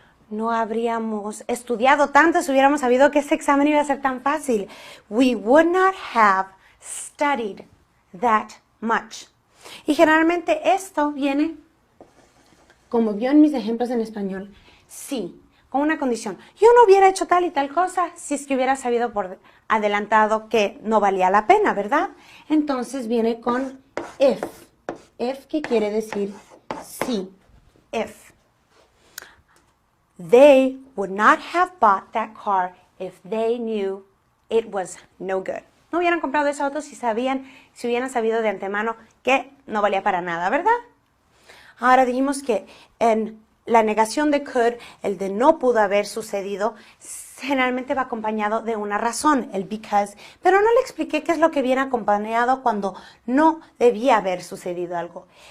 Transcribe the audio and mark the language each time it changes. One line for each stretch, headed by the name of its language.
Spanish: No habríamos estudiado tanto si hubiéramos sabido que ese examen iba a ser tan fácil.
English: We would not have studied that much.
Spanish: Y generalmente esto viene, como vio en mis ejemplos en español, sí, con una condición. Yo no hubiera hecho tal y tal cosa si es que hubiera sabido por adelantado que no valía la pena, ¿verdad? Entonces viene con if. If, que quiere decir sí. If.
English: They would not have bought that car if they knew it was no good.
Spanish: No hubieran comprado ese auto si hubieran sabido de antemano que no valía para nada, ¿verdad? Ahora dijimos que en la negación de could, el de no pudo haber sucedido, generalmente va acompañado de una razón, el because, pero no le expliqué qué es lo que viene acompañado cuando no debía haber sucedido algo.